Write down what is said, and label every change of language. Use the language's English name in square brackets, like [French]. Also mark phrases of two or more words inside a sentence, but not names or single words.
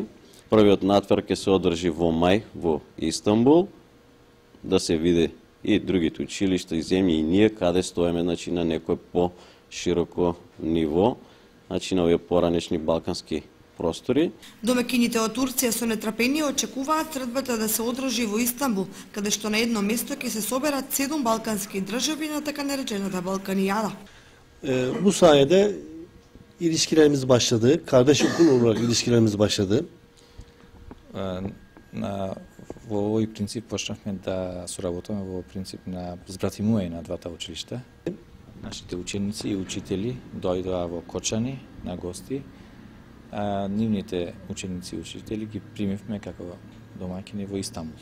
[Macedonian] Првиот натпревар ќе се одржи во мај во Истанбул, да се види и другите училишта и земји и ние каде стоеме, значи на некој по-широко ниво, значи на овие поранешни балкански простори. Домакините од Турција со нетрпение очекуваат средбата да се одржи во Истанбул, каде што на едно место ќе се соберат 7 балкански држави на така наречената Balkaniyada. [Turkish] Bu sayede ilişkilerimiz başladı. Kardeş okul olarak ilişkilerimiz başladı. [Macedonian] Во овој принцип почнавме да соработуваме во принцип на збратимување на двата училишта. Нашите ученици и учители дојдоа во Кочани на гости. Нивните ученици и учители ги примивме како домаќини во Истанбул.